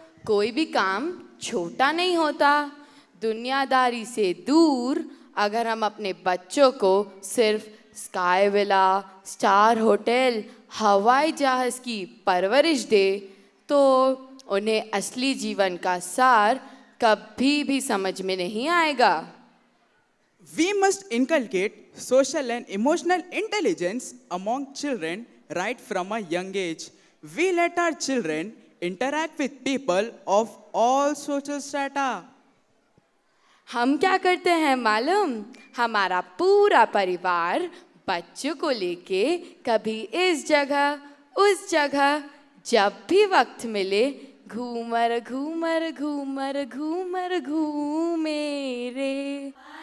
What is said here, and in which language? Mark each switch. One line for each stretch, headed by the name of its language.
Hindi: कोई भी काम छोटा नहीं होता। दुनियादारी से दूर अगर हम अपने बच्चों को सिर्फ स्काई विला, स्टार होटल, हवाई जहाज की परवरिश दे तो उन्हें असली जीवन का सार कभी भी समझ में नहीं आएगा।
English: We must inculcate social and emotional intelligence among children right from a young age. We let our children interact with people of all social strata.
Hindi: हम क्या करते हैं मालूम? हमारा पूरा परिवार बच्चों को लेके कभी इस जगह उस जगह जब भी वक्त मिले घूमर घूमर घूमर घूमर घूमे रे।